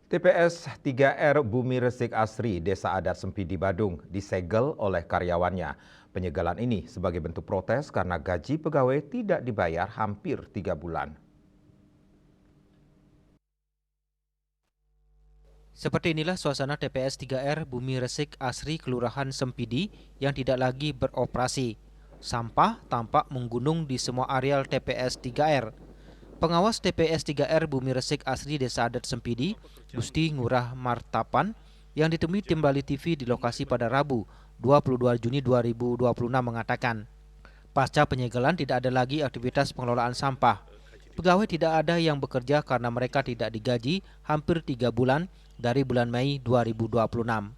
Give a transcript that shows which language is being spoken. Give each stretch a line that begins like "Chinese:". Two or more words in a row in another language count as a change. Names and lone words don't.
Indonesian: TPS 3R Bumi Resik Asri, Desa Adat Sempidi, Badung, disegel oleh karyawannya. Penyegelan ini sebagai bentuk protes karena gaji pegawai tidak dibayar hampir 3 bulan. Seperti inilah suasana TPS 3R Bumi Resik Asri Kelurahan Sempidi yang tidak lagi beroperasi. Sampah tampak menggunung di semua areal TPS 3R. Pengawas TPS 3R Bumi Resik Asri Desa Adat Sempidi, Gusti Ngurah Martapan, yang ditemui tim Bali TV di lokasi pada Rabu, 22 Juni 2026 mengatakan, pasca penyegelan tidak ada lagi aktivitas pengelolaan sampah. Pegawai tidak ada yang bekerja karena mereka tidak digaji hampir 3 bulan dari bulan Mei 2026.